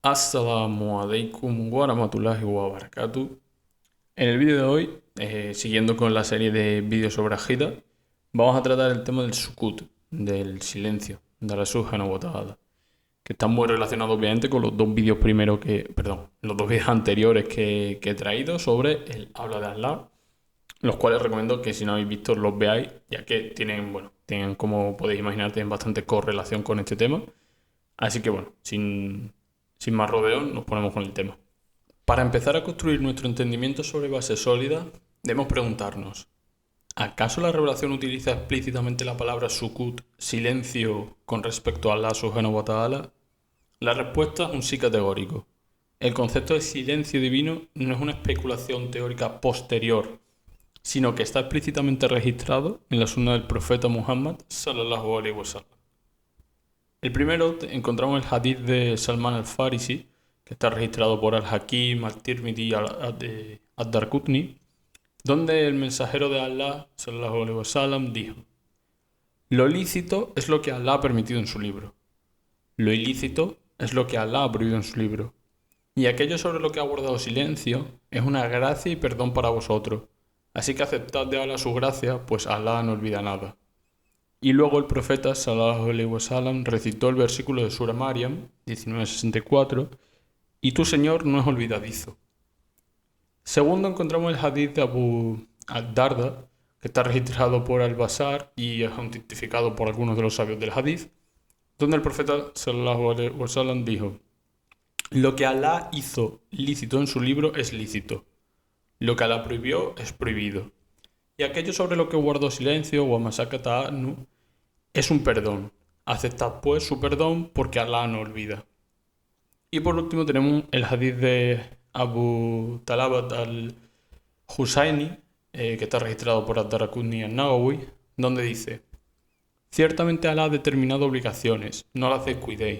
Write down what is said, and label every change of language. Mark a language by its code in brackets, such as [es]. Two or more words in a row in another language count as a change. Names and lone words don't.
[ar] السلام عليكم ورحمة الله وبركاته. [es] En el vídeo de hoy, siguiendo con la serie de vídeos sobre Ajida, vamos a tratar el tema del sukut, del silencio, de Allah [ar] سبحانه وتعالى, [es] que está muy relacionado obviamente con los dos vídeos los dos vídeos anteriores que he traído sobre el habla de Allah, los cuales recomiendo que si no habéis visto los veáis, ya que tienen como podéis imaginar, tienen bastante correlación con este tema. Así que bueno, sin más rodeos, nos ponemos con el tema. Para empezar a construir nuestro entendimiento sobre bases sólidas, debemos preguntarnos, ¿acaso la revelación utiliza explícitamente la palabra sukut, silencio, con respecto a Allah [ar] سبحانه وتعالى? [es] La respuesta es un sí categórico. El concepto de silencio divino no es una especulación teórica posterior, sino que está explícitamente registrado en la sunna del profeta Muhammad [ar] صلى الله عليه وسلم. [es] El primero encontramos el hadith de Salman al-Farisi, que está registrado por al-Hakim, al-Tirmidhi y al-Darqutni, donde el mensajero de Allah, [ar] صلى الله عليه وسلم, [es] dijo: lo lícito es lo que Allah ha permitido en su libro. Lo ilícito es lo que Allah ha prohibido en su libro. Y aquello sobre lo que ha guardado silencio es una gracia y perdón para vosotros. Así que aceptad de Allah su gracia, pues Allah no olvida nada. Y luego el profeta [ar] صلى الله عليه وسلم [es] recitó el versículo de Sura Maryam 19:64, y tu Señor no es olvidadizo. Segundo, encontramos el hadith de Abu al-Darda, que está registrado por al-Bazar y es autentificado por algunos de los sabios del hadith, donde el profeta [ar] صلى الله عليه وسلم [es] dijo: lo que Allah hizo lícito en su libro es lícito, lo que Allah prohibió es prohibido, y aquello sobre lo que guardó silencio o [ar] ما سكت عنه [es] es un perdón. Aceptad pues su perdón porque Allah no olvida. Y por último tenemos el hadith de Abu Talabat al-Husaini, que está registrado por Ad-Daraqutni y An-Nawawi, donde dice: ciertamente Allah ha determinado obligaciones, no las descuidéis.